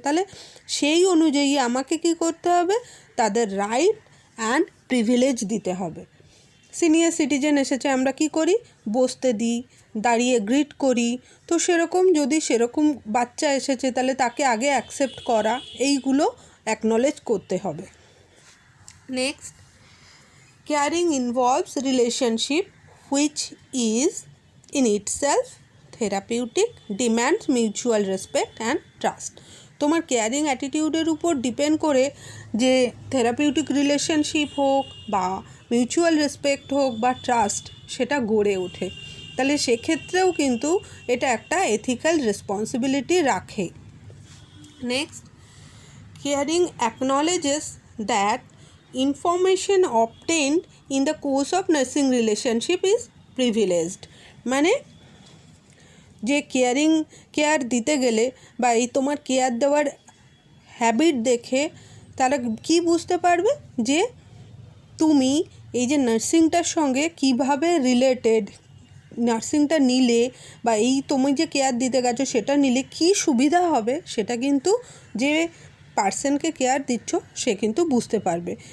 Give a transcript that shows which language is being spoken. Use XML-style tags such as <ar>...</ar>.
<bn>তাহলে সেই অনুযায়ী আমাকে কি করতে হবে? তাদের রাইট অ্যান্ড প্রিভিলেজ দিতে হবে। সিনিয়র সিটিজেন এসেছে, আমরা কি করি? বসতে দিই, দাঁড়িয়ে গ্রিট করি। তো সেরকম যদি সেরকম বাচ্চা এসেছে তাহলে তাকে আগে অ্যাকসেপ্ট করা, এইগুলো অ্যাকনলেজ করতে হবে।</bn> <en>Next, caring involves relationship which is in itself therapeutic, demands mutual respect and trust।</en> <bn>তোমার কেয়ারিং অ্যাটিটিউডের উপর ডিপেন্ড করে যে থেরাপিউটিক রিলেশনশিপ হোক বা মিউচুয়াল রেসপেক্ট হোক বা ট্রাস্ট, সেটা গড়ে ওঠে। তাহলে সেক্ষেত্রেও কিন্তু এটা একটা এথিক্যাল রেসপন্সিবিলিটি রাখে।</bn> <en>Next, caring acknowledges that information obtained in the course of nursing relationship is privileged।</en> <bn>মানে যে কেয়ার দিতে গেলে বা এই তোমার কেয়ার দেওয়ার হ্যাবিট দেখে তারা কি বুঝতে পারবে যে তুমি এই যে নার্সিংটার সঙ্গে কিভাবে রিলেটেড, নার্সিংটা নিলে বা এই তুমি যে কেয়ার দিতে গেছো সেটা নিলে কি সুবিধা হবে, সেটা কিন্তু যে পার্সনকে কেয়ার দিচ্ছ সে কিন্তু বুঝতে পারবে।</bn>